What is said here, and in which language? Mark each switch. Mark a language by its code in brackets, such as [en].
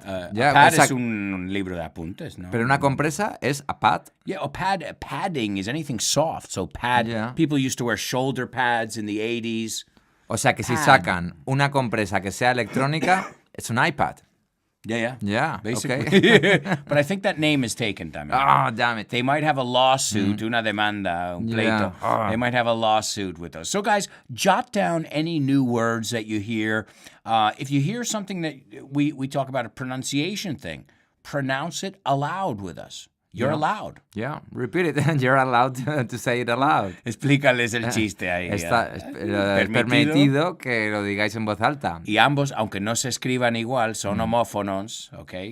[es] A pad es un libro de apuntes, ¿no? Pero una compresa es a pad. [en] Yeah, padding is anything soft. So people used to wear shoulder pads in the 80s. [es] O sea que si sacan una compresa que sea electrónica, es un iPad. [en] Yeah. Basically. Okay. But I think that name is taken, Damián. Oh, damn it. They might have a lawsuit, [es] una demanda, un pleito. [en] Yeah. They might have a lawsuit with those. So, guys, jot down any new words that you hear. If you hear something that we talk about, a pronunciation thing, pronounce it aloud with us. You're allowed. Yeah, repeat it. You're allowed to say it aloud. [es] Explícales el chiste ahí. Es permitido que lo digáis en voz alta. Y ambos, aunque no se escriban igual, son homófonos, ¿ok?